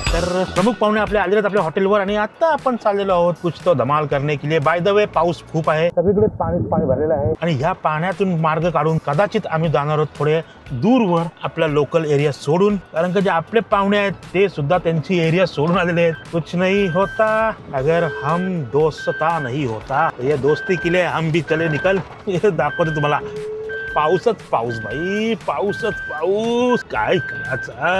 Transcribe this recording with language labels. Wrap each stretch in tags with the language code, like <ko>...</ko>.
<mr>तर प्रमुख पाहुणे आपले आलेले आहेत आपल्या हॉटेलवर, आणि आता आपण चाललेलो आहोत</mr> <hi>कुछ तो धमाल करने के लिए।</hi> <mr>बाय द वे, पाऊस खूप आहे, सगळीकडे पाणी भरलेलं आहे, आणि ह्या पाण्यातून मार्ग काढून कदाचित आम्ही जाणार आहोत थोडे दूरवर, आपल्या लोकल एरिया सोडून। कारण की जे आपले पाहुणे आहेत ते सुद्धा त्यांची एरिया सोडून आलेले आहेत।</mr> <hi>कुछ नहीं होता अगर हम दोस्ता नहीं होता, ये दोस्ती के लिए हम भी चले निकल।</hi> <mr>हे दाखवते तुम्हाला, पाऊसच पाऊस भाई, पाऊसच पाऊस, काय करायचं?</mr>